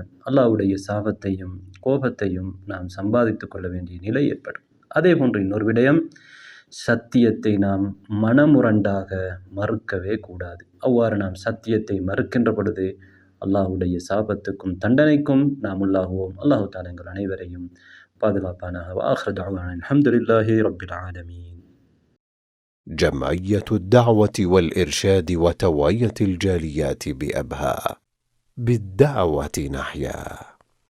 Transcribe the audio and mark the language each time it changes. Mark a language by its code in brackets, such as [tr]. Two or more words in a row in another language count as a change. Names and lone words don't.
[ta] அல்லாஹ்வுடைய சாபத்தையும் கோபத்தையும் நாம் சம்பாதித்து கொள்ள வேண்டிய நிலை ஏற்படும். அதே போன்று இன்னொரு விடயம், சத்தியத்தை நாம் மனமுரண்டாக மறுக்கவே கூடாது. அவ்வாறு நாம் சத்தியத்தை மறுக்கின்ற பொழுது அல்லாஹ்வுடைய சாபத்துக்கும் தண்டனைக்கும் நாம் உள்ளாகுவோம். அல்லாஹு தஆலா எங்கள் அனைவரையும் பாதுகாப்பானாக. [ar] وآخر دعوانا الحمد لله رب العالمين. جمعية الدعوة والإرشاد وتوعية الجاليات بأبها، بالدعوة نحيا.